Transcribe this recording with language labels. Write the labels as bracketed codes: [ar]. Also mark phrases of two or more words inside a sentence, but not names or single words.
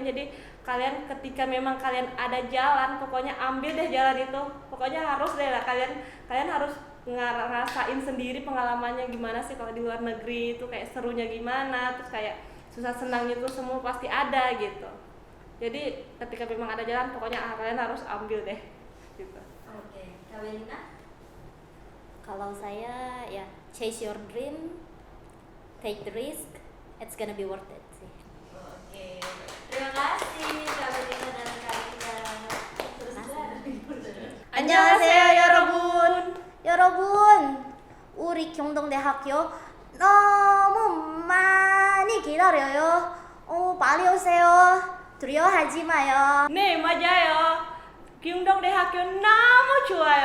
[id] Jadi kalian ketika memang kalian ada jalan, pokoknya ambil deh jalan itu, pokoknya harus deh lah, kalian harus ngerasain sendiri pengalamannya gimana sih kalau di luar negeri itu, kayak serunya gimana, terus kayak susah senangnya itu semua pasti ada gitu. Jadi ketika memang ada jalan, pokoknya kalian harus ambil deh gitu. Oke, Kak Belina? Kalau saya ya [en] chase your dream, take the risk, it's gonna be worth it sih. [id] Oke, terima kasih Kak Belina dan Kak Linda. Terus [ko] 안녕하세요 여러분. 여러분, 우리 경동대학교 너무 많이 기다려요. 빨리 오세요. 두려워하지 마요. 네, 맞아요. 경동대학교 너무 좋아요.